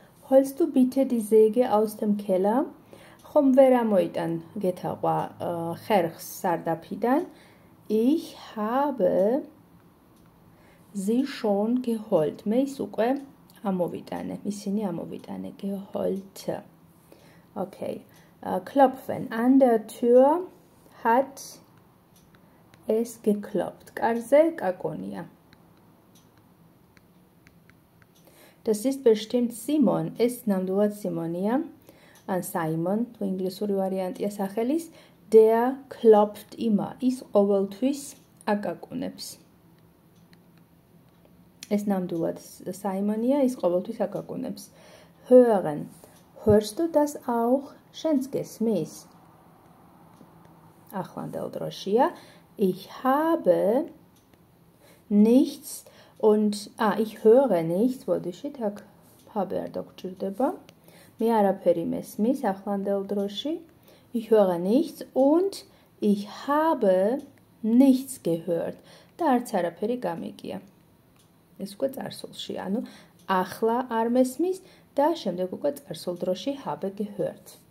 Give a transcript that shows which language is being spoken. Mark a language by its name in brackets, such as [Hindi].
[German] Holst du bitte die Säge aus dem Keller? [Georgian] ხომ ვერ ამოიტან გეთაყვა ხერხს სარდაფიდან. [German] Ich habe sie schon geholt. [Georgian] მე ის უკვე ამოვიტანე, ისინი ამოვიტანე, geholt. [German] Okay. Klopfen. An der Tür hat es geklopft. [Georgian] კარზე კაკონია. [German] Das ist bestimmt Simon. [Georgian] Es ნამდვილად სიმონია. [German] An Simon, [Georgian] თუ ინგლისური ვარიანტია სახელის, [German] der klopft immer. [Georgian] ის ყოველთვის აკაკუნებს. ეს ნამდვილად Simonია, ის ყოველთვის აკაკუნებს. [German] Hören. Hörst du das auch? [Georgian] შენც გესმის? ახლანდელ დროშია. [German] Ich habe nichts und ich höre nichts. [Georgian] ბოდიშით აქ habe არ დაგჭირდება. მე არაფერი მესმის ახლანდელ დროში. [German] Ich höre nichts und ich habe nichts gehört. [Georgian] და არც არაფერი გამიგია. ეს უკვე წარსულში, ანუ ახლა არ მესმის და შემდეგ უკვე წარსულ დროში [German] habe gehört.